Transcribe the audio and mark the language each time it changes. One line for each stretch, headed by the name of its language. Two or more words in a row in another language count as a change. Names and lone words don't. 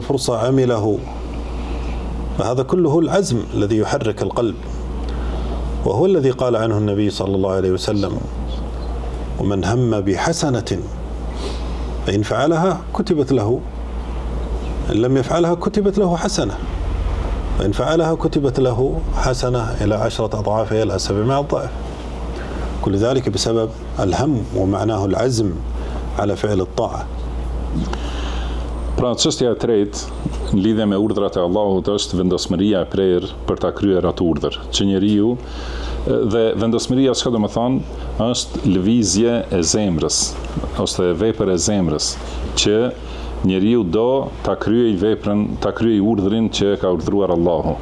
Arabic: الفرصة عمله، فهذا كله العزم الذي يحرك القلب، وهو الذي قال عنه النبي صلى الله عليه وسلم: ومن هم بحسنة فإن فعلها كتبت له، إن لم يفعلها كتبت له حسنة، وإن فعلها كتبت له حسنة إلى 10 أضعافها إلى 700 ضعف. كل ذلك بسبب الهم ومعناه العزم على فعل الطاعة.
Albanian: Pra çështja e tretë në lidhje me urdhrat e Allahut është vendosmëria e prerë për ta kryer atë urdhër. Që njeriu dhe vendosmëria çka do të thonë është lëvizje e zemrës ose vepër e zemrës, që njeriu do ta kryej veprën, ta kryej urdhrin që ka urdhëruar Allahu.